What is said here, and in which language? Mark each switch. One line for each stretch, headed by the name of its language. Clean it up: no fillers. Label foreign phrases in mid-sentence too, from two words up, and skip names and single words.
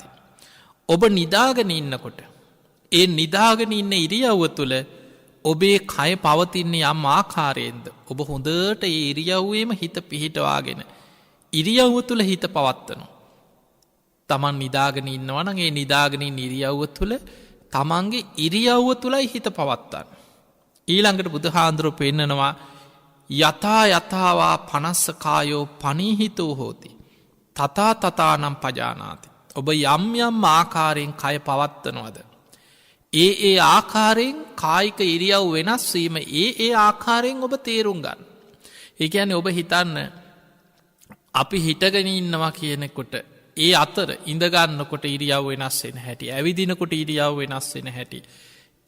Sinhala: ඔබ නිදාගෙන ඉන්නකොට ඒ නිදාගෙන ඉන්න ඉරියව්ව තුළ ඔබේ කය පවතින්නේ යම් ආකාරයෙන්ද ඔබ හොඳට ඒ ඉරියව්වේම හිත පිහිටවාගෙන ඉරියව්ව තුළ හිත පවත්වනවා. තමන් නිදාගෙන ඉන්නවනගේ නිදාගෙනින් ඉරියව්ව තුළ තමන්ගේ ඉරියව්ව තුළයි හිත පවත්තන්න. ඊළඟට බුදුහාන්දුරුව පෙන්නනවා
Pali: යතා යතාවා පනස්සකායෝ පනීහිතෝ හෝති. තතා තතානම් පජානාති.
Sinhala: ඔබ යම් යම් ආකාරයෙන් කය පවත්වනවද. ඒ ආකාරයෙන් කායික ඉරියව් වෙනස්වීම ඒ ආකාරයෙන් ඔබ තේරුම් ගන්න. ඒ ඇන ඔබ හිතන්න අපි හිටගෙන ඉන්නවා කියනෙකොට ඒ අතර ඉඳගන්නකොට ඉරියව් වෙනස් වෙන හැටි ඇවිදිනකොට ඉරියව් වෙනස් වෙන හැටි.